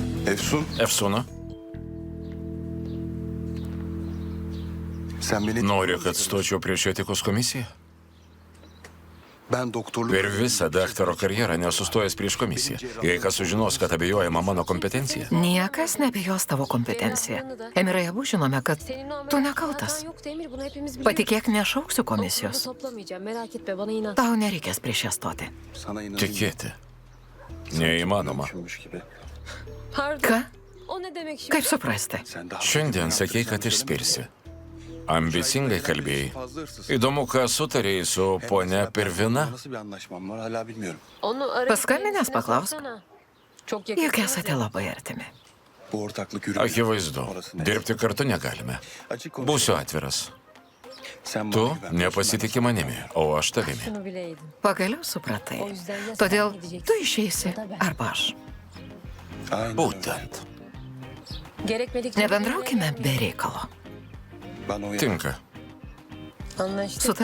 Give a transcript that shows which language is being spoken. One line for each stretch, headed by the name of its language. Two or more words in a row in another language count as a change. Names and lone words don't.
Turkish: Efsun, Efsūnu, sen beni...
Lithuanian: nori, kad stočiau prieš etikos komisiją?
Turkish: Ben doktorluk...
Lithuanian: Per visą daktaro karjerą nesustojęs prieš komisiją. Jei kas sužinos, kad abejojama mano kompetencija. Niekas nebijos tavo kompetenciją. Emirai, abu žinome, kad tu nekaltas. Patikėk, nešauksiu komisijos. Tau nereikės prieš ją stoti.
Turkish: Sana inanıyorum.
Lithuanian: Tikėti. Neįmanoma.
Turkish: Gibi.
Lithuanian: Ką? Kaip suprasti?
Turkish: Sen daha...
Lithuanian: Šiandien sakei, kad išspirsi. Ambicingai kalbėjai. Įdomu, ką sutarėjai su ponia Pervina.
Turkish: Nasıl bir anlaşmam var hala bilmiyorum.
Lithuanian: Paskambinęs paklausk. Juk esate labai artimi.
Turkish: Bu ortaklık yürüyor.
Lithuanian: Akivaizdu.
Turkish: Orası ne?
Lithuanian: Dirbti kartu negalime.
Turkish: Açık konuş.
Lithuanian: Būsiu atviras.
Turkish: Sen
Lithuanian: Tu
Turkish: bana güven.
Lithuanian: nepasitiki manimi, o aš tavimi. Pagaliau supratai. Todėl tu išeisi arba aš.
Turkish: Aynen.
Lithuanian: Būtent. Nebendraukime be reikalo.
Turkish: Ben o
Lithuanian: Tinka. Sutarta?